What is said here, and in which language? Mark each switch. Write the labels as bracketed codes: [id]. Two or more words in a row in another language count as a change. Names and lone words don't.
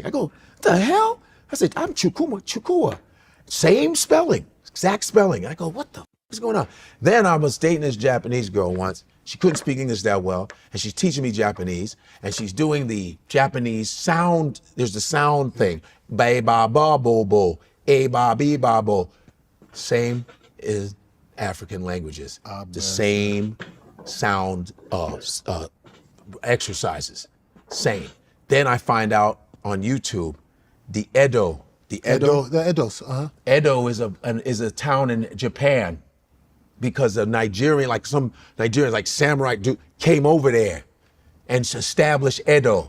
[en] I go, what the hell? I said, I'm Chukua. Same spelling, exact spelling. I go, what the is going on? Then I was dating this Japanese girl once. She couldn't speak English that well, and she's teaching me Japanese, and she's doing the Japanese sound. There's the sound thing. Ba ba ba bo bo, a ba be ba bo. Same as African languages. The same sound exercises. Same. Then I find out on YouTube, the Edo. The Edos. Edo is a town in Japan because a Nigerian, like some Nigerians, like samurai, came over there and established Edo